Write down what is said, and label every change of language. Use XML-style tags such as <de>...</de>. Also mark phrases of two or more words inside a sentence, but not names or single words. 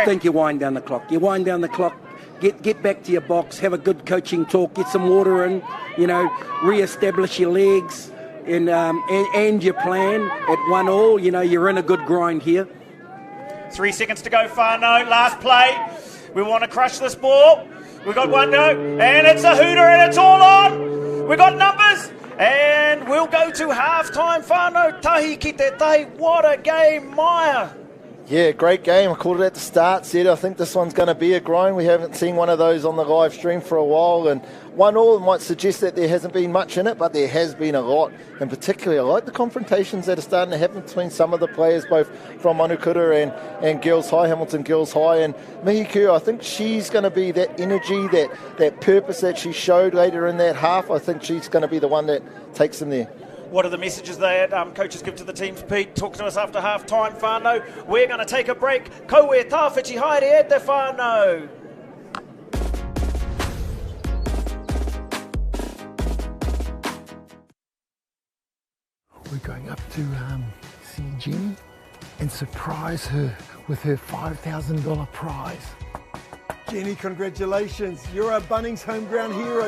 <en>I think you wind down the clock. You wind down the clock, get back to your box, have a good coaching talk, get some water in, re-establish your legs and your plan at 1-1. You're in a good grind here. 3 seconds to go, Whānau. Last play. We want to crush this ball. We've got one go, and it's a hooter, and it's all on. We've got numbers, and we'll go to half-time.</en> <mi>Whānau, tahi ki te tahi.</mi> <en>What a game, Maya. Yeah, great game. I called it at the start, said I think this one's going to be a grind. We haven't seen one of those on the live stream for a while, and 1-1 might suggest that there hasn't been much in it, but there has been a lot. And particularly, I like the confrontations that are starting to happen between some of the players, both from Manukura and Girls High, Hamilton Girls High. And Mihi Kerr, I think she's going to be that energy, that purpose that she showed later in that half. I think she's going to be the one that takes them there. What are the messages that coaches give to the teams, Pete? Talk to us after half-time, Whānau. We're going to take a break.</en> <mi>Ko e tāwhiti haere e te Whānau.</mi> <en>We're going up to see Jenny and surprise her with her $5,000 prize. Jenny, congratulations. You're a Bunnings home ground hero.</en>